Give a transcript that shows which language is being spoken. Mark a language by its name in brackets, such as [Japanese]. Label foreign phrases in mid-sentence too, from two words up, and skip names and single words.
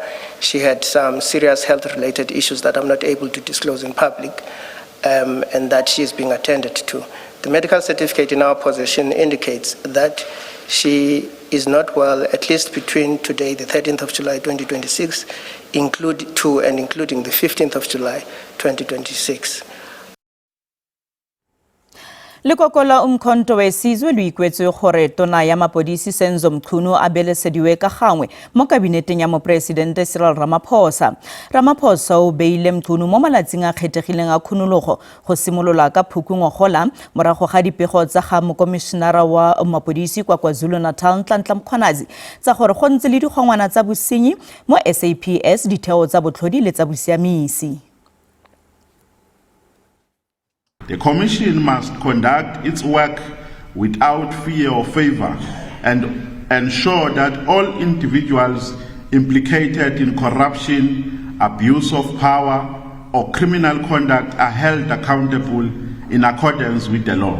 [English] She had some serious health-related issues that I'm not able to disclose in public, and that she is being attended to. The medical certificate in our possession indicates that she is not well, at least between today, the 13th of July 2026, including the 15th of July 2026. [Tswana] Lekoko la umkhonto wesizwe lo ikwetse gore tona ya mapodisi Senzo Mchunu a belesediwe ka gangwe mo kabineteng ya mopresidente Cyril Ramaphosa. Ramaphosa o beile Mchunu mo malatsing a kgethegileng a khunologo go simolola ka Phukungwagola morago ga dipego tsa ga mokomišenara wa mapodisi kwa KwaZulu-Natal Nhlanhla Mkhwanazi tsa gore go ntse le digongwana tsa bosenyi mo SABC ditheo tsa botlhodi le tsa bosiamisi. [English] The Commission must conduct its work without fear or favor and ensure that all individuals implicated in corruption, abuse of power, or criminal conduct are held accountable in accordance with the law.